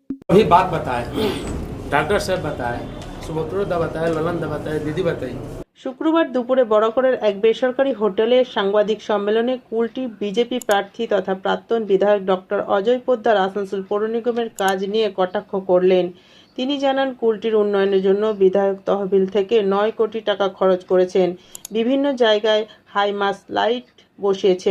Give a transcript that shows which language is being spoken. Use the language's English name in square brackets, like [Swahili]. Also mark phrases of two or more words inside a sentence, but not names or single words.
[Hindi] अभी बात बताए, डॉक्टर साहब बताए, सुभद्रा बताए, ललन बताए, दीदी बताई। [Bangla] শুক্রবার দুপুরে বরাকরের এক বেসরকারি হোটেলে সাংবাদিক সম্মেলনে কুলটি বিজেপি প্রার্থী তথা প্রাক্তন বিধায়ক ডক্টর অজয় পোদ্দার আসানসোল পৌর নিগমের কাজ নিয়ে কটাক্ষ করলেন। তিনি জানান, কুলটির উন্নয়নের জন্য বিধায়ক তহবিল থেকে 9 কোটি টাকা খরচ করেছেন, বিভিন্ন জায়গায় [English] high mast light [Bangla] বসিয়েছেন।